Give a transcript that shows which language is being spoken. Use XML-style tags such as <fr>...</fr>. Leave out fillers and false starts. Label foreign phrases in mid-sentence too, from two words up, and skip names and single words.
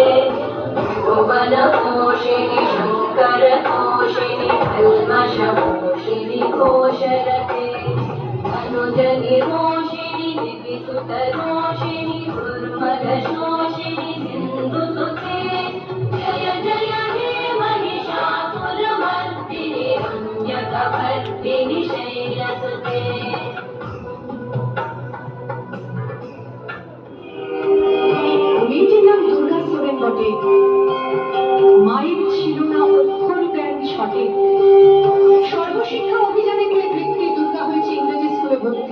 <sa>भुवनपोषिणि शङ्करतोषिणि कल्मषपोषिणि घोषरते अनुजनिरोषिणि दिविसुतरोषिणि दुर्मदशोषिणि सिन्धुसुते जय जय हे महिषासुरमर्दिनि रम्यकवर्दिनि शैलसुते</sa> <bn>বটে, মায়ের ছিল না অক্ষর জ্ঞান ছটে। সর্বশিক্ষা অভিযানে গিয়ে বৃত্তি দুর্গা হয়েছে ইংরেজি স্কুলে ভর্তি।</bn>